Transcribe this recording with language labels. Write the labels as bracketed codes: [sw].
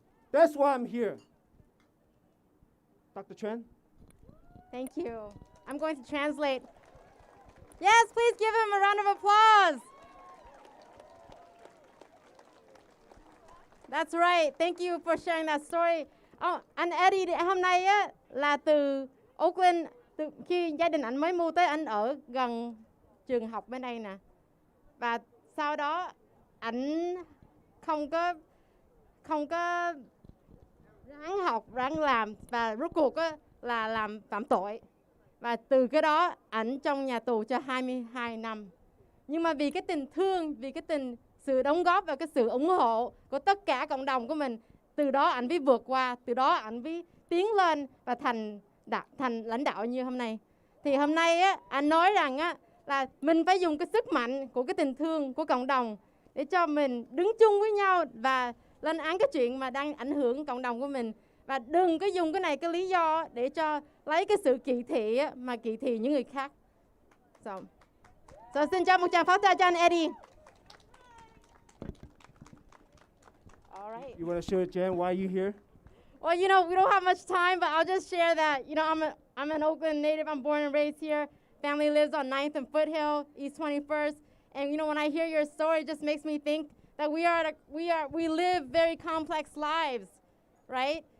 [en] That's why I'm here. Dr. Chen? Thank you. I'm going to translate. Yes, please give him a round of applause. That's right. Thank you for sharing that story. [vi] Anh Eddie hôm nay á, là từ Oakland, khi gia đình anh mới mua tới, anh ở gần trường học bên đây nè. Và sau đó anh không có ráng học, ráng làm, và rốt cuộc á, là làm phạm tội. Và từ cái đó ảnh trong nhà tù cho 22 năm. Nhưng mà vì cái tình thương, vì cái sự đóng góp và cái sự ủng hộ của tất cả cộng đồng của mình, từ đó ảnh mới vượt qua, từ đó ảnh mới tiến lên và thành lãnh đạo như hôm nay. Thì hôm nay á, anh nói rằng á, là mình phải dùng cái sức mạnh của cái tình thương của cộng đồng để cho mình đứng chung với nhau và lên án cái chuyện mà đang ảnh hưởng cộng đồng của mình. Và đừng có dùng cái này cái lý do để cho lấy cái sự kỳ thị á, mà kỳ thị những người khác. So xin cho một tràng pháo tay cho anh Eddie. [en] All right. You want to share, Jan, why are you here? Well, you know, we don't have much time, but I'll just share that, you know, I'm an Oakland native. I'm born and raised here. Family lives on 9th and Foothill, East 21st. And, you know, when I hear your story, it just makes me think that we live very complex lives, right?